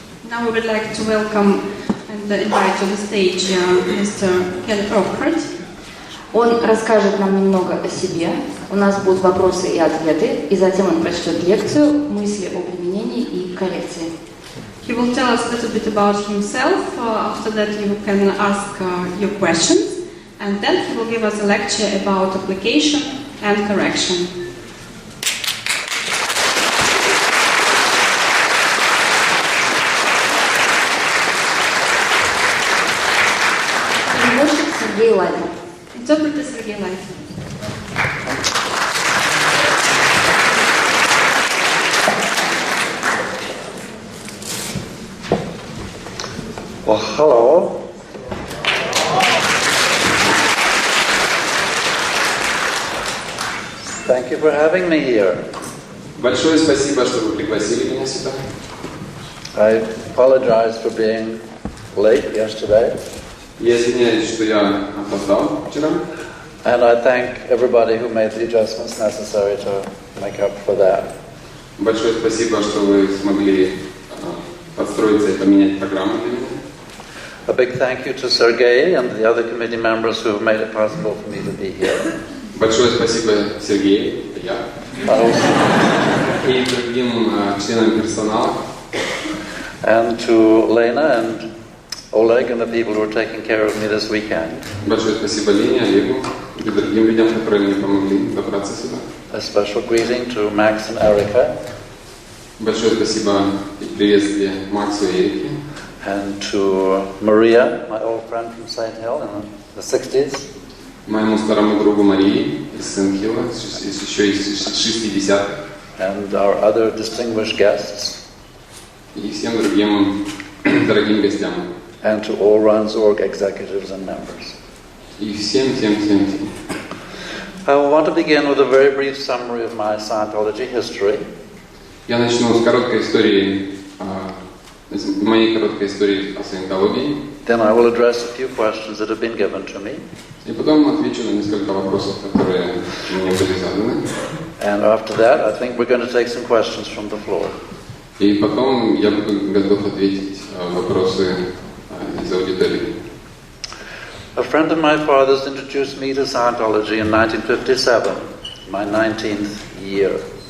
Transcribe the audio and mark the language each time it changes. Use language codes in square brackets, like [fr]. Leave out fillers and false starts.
[en] Now we would like to welcome and invite to the stage Mr. Ken Urquhart. [ru] Он расскажет нам немного о себе. У нас будут вопросы и ответы, и затем он прочтет лекцию «Мысли о применении и коррекции». [en] He will tell us a little bit about himself. After that, you can ask your questions, and then he will give us a lecture about application and correction. [ru] Переводчик Сергей Лайнер. [en] Interpreter Сергей Лайнер. Well, hello. Thank you for having me here. [ru] Большое спасибо, что вы пригласили меня сюда. [en] I apologize for being late yesterday. [ru] Я извиняюсь, что я опоздал вчера. [en] And I thank everybody who made the adjustments necessary to make up for that. [ru] Большое спасибо, что вы смогли подстроиться и поменять программу для меня. [en] A big thank you to Sergei and the other committee members who have made it possible for me to be here. [ru] Большое спасибо Сергею, я, и другим членам персонала. [en] And to Lena and Oleg and the people who are taking care of me this weekend. [ru] Большое спасибо Лене, Олегу и другим людям, которые мне помогли добраться сюда. [en] A special greeting to Max and Erica. [ru] Большое спасибо и приветствие Максу и Эрике. [en] And to Maria, my old friend from St. Hill in the 60s. [ru] Моему старому другу Марии из Сент-Хилла, еще из 60-х. [en] And our other distinguished guests. [ru] И всем другим дорогим гостям. [en] And to all Runs.org executives and members. [ru] И всем. [en] I want to begin with a very brief summary of my Scientology history. [ru] Я начну с короткой истории, моей короткой истории о Саентологии. [en] Then I will address a few questions that have been given to me. [ru] И потом отвечу на несколько вопросов, которые мне были заданы. [en] And after that, I think we're going to take some questions from the floor. [ru] И потом я буду готов ответить вопросы из аудитории. [en] A friend of my father's introduced me to Scientology in 1957, my 19th year.